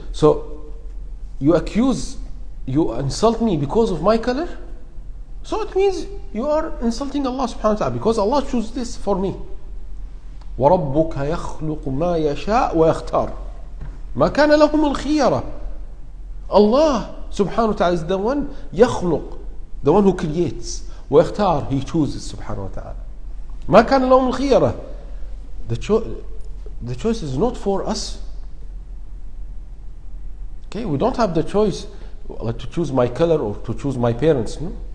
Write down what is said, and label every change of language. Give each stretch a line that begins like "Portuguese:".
English: So you insult me because of my color, so it means you are insulting Allah subhanahu wa ta'ala, because Allah chose this for me.
Arabic: وَرَبُّكَ يَخْلُقُ مَا يَشَاءُ وَيَخْتَارُ ما كان لهم الخيرة.
English: Allah subhanahu wa ta'ala is the one
Arabic: يخلق,
English: the one who creates,
Arabic: ويختار,
English: he chooses subhanahu wa ta'ala.
Arabic: ما كان لهم الخيرة.
English: The choice is not for us. Okay, we don't have the choice to choose my color or to choose my parents. No?